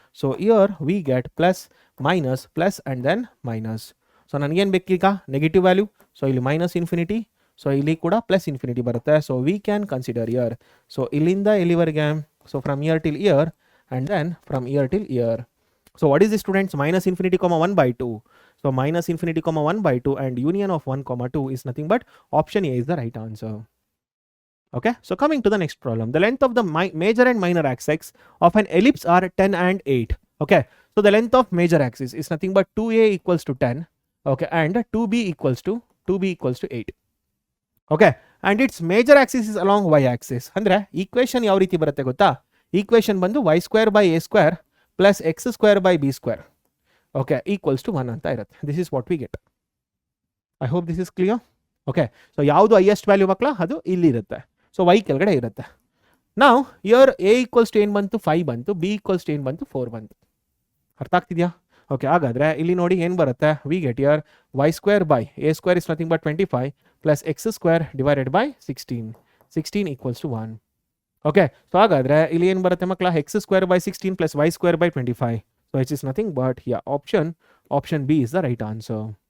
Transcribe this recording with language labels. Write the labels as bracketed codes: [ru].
[en] So here we get plus minus plus and then minus. [kn] So ನನಗೇನು ಬೇಕೀಗ, negative value. So ಇಲ್ಲಿ -∞, so ಇಲ್ಲಿ ಕೂಡ +∞ ಬರುತ್ತೆ. [en] So we can consider here. So [kn] ಇಲ್ಲಿಂದ ಎಲ್ಲಿವರೆಗೆ, [en] So from here till here and then from here till here. So what is the students, -∞, 1/2. So -∞, 1/2 and union of 1, 2 is nothing but option A is the right answer. Okay, so coming to the next problem, the length of the major and minor axes of an ellipse are 10 and 8. Okay, so the length of major axis is nothing but 2a equals to 10. Okay, and 2b equals to 8. Okay, and its major axis is along y axis. [kn] ಅಂದ್ರೆ equation ಯಾವ ರೀತಿ ಬರುತ್ತೆ ಗೊತ್ತಾ, equation ಬಂದು [en] y square by a square plus x square by b square, okay, equals to 1 [kn] ಅಂತ ಇರುತ್ತೆ. [en] This is what we get. I hope this is clear. [kn] Okay, so ಯಾವುದು highest value ಮಕ್ಕಳ, ಅದು ಇಲ್ಲಿರುತ್ತೆ. ಸೊ y ಕೆಳಗಡೆ ಇರುತ್ತೆ. ನಾವು year a equals to ಏನು ಬಂತು, 5 ಬಂತು. b ಈಕ್ವಲ್ಸ್ ಟು ಏನು ಬಂತು, 4 ಬಂತು. ಅರ್ಥ ಆಗ್ತಿದೆಯಾ? [en] okay, [kn] ಹಾಗಾದರೆ ಇಲ್ಲಿ ನೋಡಿ ಏನು ಬರುತ್ತೆ, [en] We get here y square by a square is nothing but 25 plus x square divided by 16 equals to 1. Okay, so [kn] ಹಾಗಾದರೆ ಇಲ್ಲಿ ಏನು ಬರುತ್ತೆ ಮಕ್ಕಳ, [en] x square by 16 plus y square by 25. So it is nothing but option B is the right answer.